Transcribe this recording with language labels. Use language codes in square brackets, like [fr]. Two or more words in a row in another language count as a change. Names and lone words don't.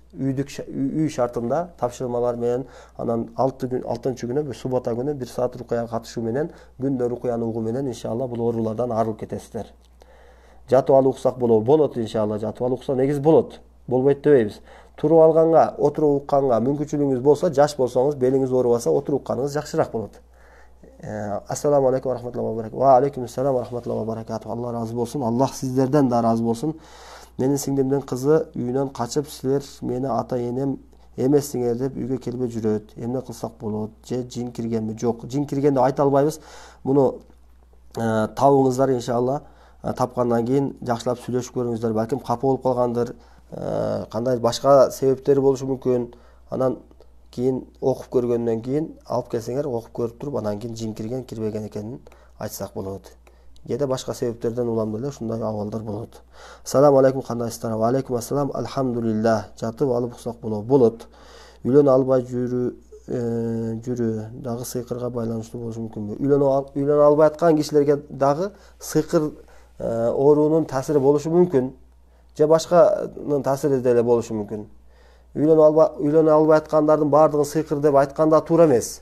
[ky] Үй шартында тапшырмалар менен анан 6-чы күнү, бир суббота күнү 1 саат рукуяга катышуу менен, күндө рукуяны угуу менен иншалла бул оорулардан арылып кетесиздер. Жатып алып уксак болот иншалла. Жатып алып укса негизи болот. Болбойт дебейбиз. Туруп алганга, отуруп укканга мүмкүнчүлүгүңүз болсо, жаш болсоңуз, белиңиз оорубаса, отуруп укканыңыз жакшыраак болот. [ar] السلام عليكم ورحمة الله وبركاته. وعليكم السلام ورحمة الله وبركاته. [ky] Алла разы болсун. Аллах сиздерден да разы болсун. Менин сиңдимдин кызы үйүнөн качып, силер мени ата-энем эмессиңер деп үйгө келбей жүрөт. Эмне кылсак болот? Же жин киргенби? Жок, жин кирген деп айта албайбыз. Муну табыңыздар иншалла. Тапкандан кийин жакшылап сүйлөшүп көрүңүздөр. Балким капа болуп калгандыр, кандай башка себептери болушу мүмкүн. Анан кийин окуп көргөндөн кийин алып келсеңер, окуп көрүп туруп, анан кийин жин кирген, кирбеген экенин айтсак болот. Кээде башка себептерден улам деле ушундай абалдар болот. [ar] السلام عليكم, кандайсыздар? وعليكم السلام. [ky] Алхамдулилlah. Жатып алып уксак болот. Үйлөнө албай жүрү дагы сыйкырга байланыштуу болушу мүмкүнбү? Үйлөнө албай аткан кишилерге дагы сыйкыр оорунун таасири болушу мүмкүн. Же башканын таасири деле болушу мүмкүн. Үйлөнө албай аткандардын баардыгын сыйкыр деп айтканда туура эмес.